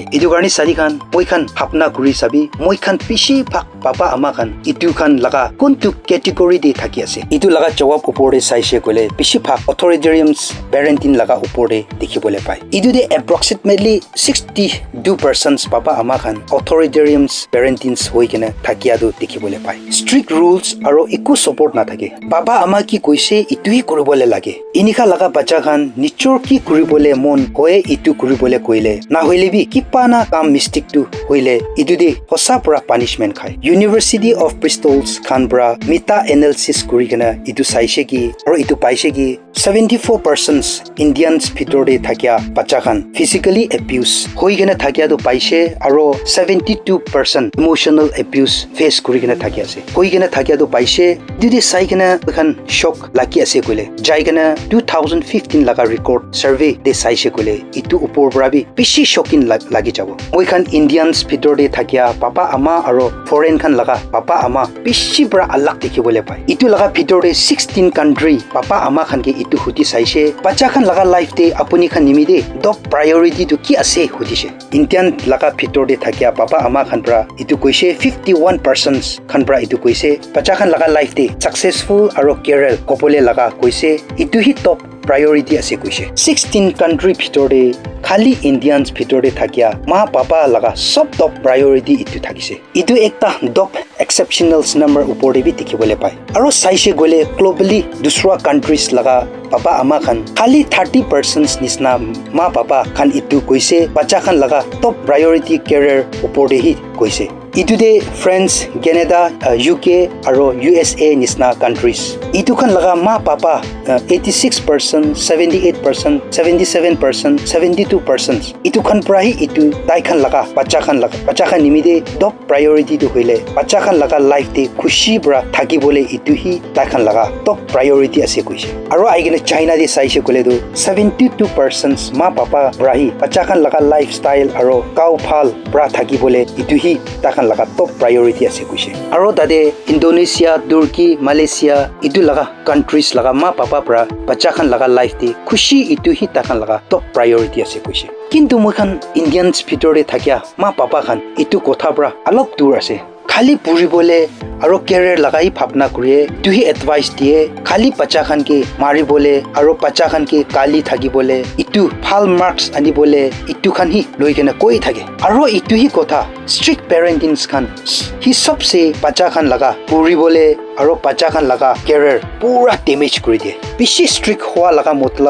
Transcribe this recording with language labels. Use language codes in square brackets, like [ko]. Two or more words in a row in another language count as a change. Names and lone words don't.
[nag] Idu garni sari khan moi khan bhapna kuri sabi moi khan pishi phak papa ama khan itu khan laga kuntu category de thaki ase. Itu laga jawab upore saise kole pishi phak [en] authoritarian parenting [nag] laga upore dikhibole pai. Idu de approximately 62% papa ama khan [en] authoritarian parenting [nag] hoi kena thakia do dikhibole pai. [en] Strict rules [nag] aro iku support na thake. Baba ama ki koise itu hi koribole lage. Inikha laga bacha khan nichor ki koribole mon hoye itu koribole koile na hoile bi kipa na kam mistake tu hoile itu de hosa pura punishment khai. University of Bristol's Canberra [en] meta analysis [nag] kuri kena itu saise ki aro itu paise ki 74% Indians bhitor de thakia bacha khan [en] physically abuse [nag] hoi kena thakia do paise aro 72% [en] emotional abuse face [nag] kuri kena thakia ase. Hoi kena thakia do paise didi sai kena khan shock laki ase kole jai kena 2015 laga [en] record survey [nag] de saise kole itu upor bra bi bishi shocking lagi jabo. Moi khan Indians bhitor de thakia papa ama aro foreign khan laga papa ama bishi bra alak dikhibole pai. Itu laga bhitor de 16 country papa ama khan ke itu huti saise bacha khan laga life de apuni khan nimide [en] top priority [nag] to ki ase hudise. Indian laga bhitor de thakia papa ama khan pra itu koise 51% khan pra itu koise bacha khan laga life de successful aro career kopole laga koise itu hi [en] top priority [nag] ase koise. 16 country bhitor de khali Indians bhitor de thakia ma papa laga sob [en] top priority [nag] itu thakise. Itu ekta [en] top exceptional number [nag] upor de bi dikhibole pai. Aro saise gole globally dusra countries laga papa ama khan khali 30% nisna ma papa khan itu koise bacha khan laga [en] top priority career [nag] upor de hi koise. Itude France, Canada, UK aro USA nisna countries. Itu kan laga ma papa 86%, 78%, 77%, 72%. Itu kan prahi itu tai kan laga bacha kan nimide [en] top priority [nag] tu hoile. Bacha kan laga life de khushi bra thaki bole itu hi tai kan laga [en] top priority [nag] ase koise. Aro aigena China de saise kole do 72% ma papa brahi bacha kan laga lifestyle aro kau phal bra thaki bole itu hi tai kan laga [en] top priority [nag] ase koise. Aro tade Indonesia, Turkey, Malaysia itu laga countries laga ma papa bra bacha kan laga life de khushi itu hi tai kan laga [en] top priority [nag] ase koise. Kintu mokhan Indians bithore thakya ma papa khan itu kotha bra alok dur ase. Khali puri bole aro career lagai bhapna kuriye tuhi advice diye khali bacha khan ke mari bole aro bacha khan ke kali thagi bole itu phal marks ani bole itu khan hi loikena koi thage aro itu hi kotha [en] strict parenting [nag] khan hi sabse bacha khan laga puri bole aro bacha khan laga career pura damage kuri diye bishi strict howa laga matlab